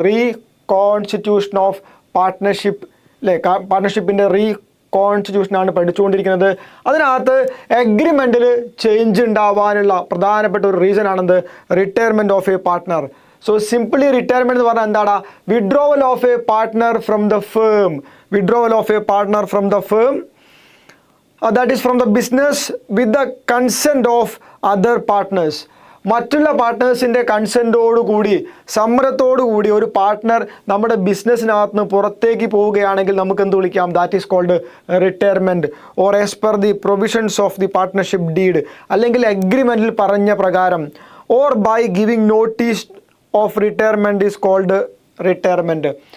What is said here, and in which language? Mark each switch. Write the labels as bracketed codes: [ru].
[en] reconstitution of partnership [ml] അല്ലേ, പാർട്ട്ണർഷിപ്പിൻ്റെ റീകോൺസ്റ്റിറ്റ്യൂഷനാണ് പഠിച്ചുകൊണ്ടിരിക്കുന്നത്. അതിനകത്ത് എഗ്രിമെൻറ്റിൽ ചേഞ്ച് ഉണ്ടാവാനുള്ള പ്രധാനപ്പെട്ട ഒരു reason ആണെന്ത്, [en] Retirement of a partner. So simply retirement [ml] എന്ന് പറഞ്ഞാൽ എന്താണ്, [en] Withdrawal of a partner from the firm. Withdrawal of a partner from the firm, that is from the business with the consent of other partners. [ml] മറ്റുള്ള പാർട്ട്നേഴ്സിൻ്റെ കൺസെൻറ്റോടുകൂടി, സമ്മതത്തോടുകൂടി ഒരു partner നമ്മുടെ ബിസിനസ്സിനകത്ത് നിന്ന് പുറത്തേക്ക് പോവുകയാണെങ്കിൽ നമുക്ക് എന്ത് വിളിക്കാം, [en] That is called retirement. Or as per the provisions of the partnership deed, [ml] അല്ലെങ്കിൽ അഗ്രിമെൻറ്റിൽ പറഞ്ഞ പ്രകാരം, [en] Or by giving notice of retirement is called retirement.